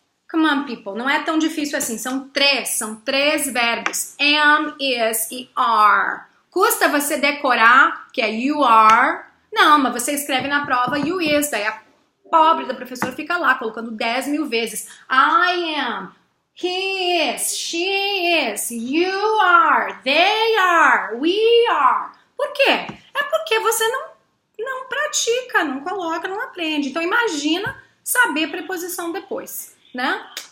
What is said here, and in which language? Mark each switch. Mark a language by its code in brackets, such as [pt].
[en] Come on, people, [pt] não é tão difícil assim, são três verbos, am, is e are. Custa você decorar que é [en] you are? [pt] Não, mas você escreve na prova [en] you is, [pt] daí a pobre da professora fica lá colocando 10 mil vezes. [en] I am, he is, she is, you are, they are, we are. [pt] Por quê? É porque você não pratica, não coloca, não aprende. Então imagina saber preposição depois, né?